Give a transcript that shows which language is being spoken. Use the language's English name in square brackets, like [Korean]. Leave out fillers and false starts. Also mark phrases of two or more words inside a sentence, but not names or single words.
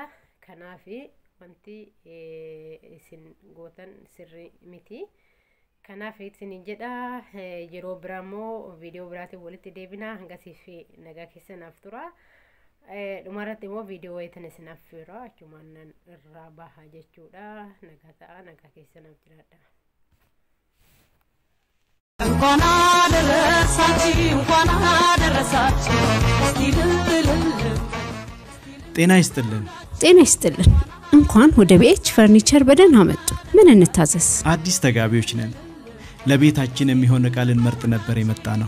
[Oromo] Kanaaf wanti isin gootan sirrii miti. Kanaaf isiniin jedha yeroo biraammoo viidiyoo biraatiin walitti deebina. Hangasiif nagaa keessanaaf tura. Dhumarratti immoo viidiyoo wayitan isin affeera achumaan irraa baha jechuudha. Nagaa ta'a nagaa keessanaaf jiraadha. [Amharic] እንኳን አደረሳችሁ ጤና ይስጥልን እንኳን ወደ ቢኤች ፈርኒቸር በደህና መጡ። ምን እንታዘዝ? አዲስ ተጋቢዎች ነን። ለቤታችን የሚሆን ዕቃ ልንመርጥ ነበር የመጣነው።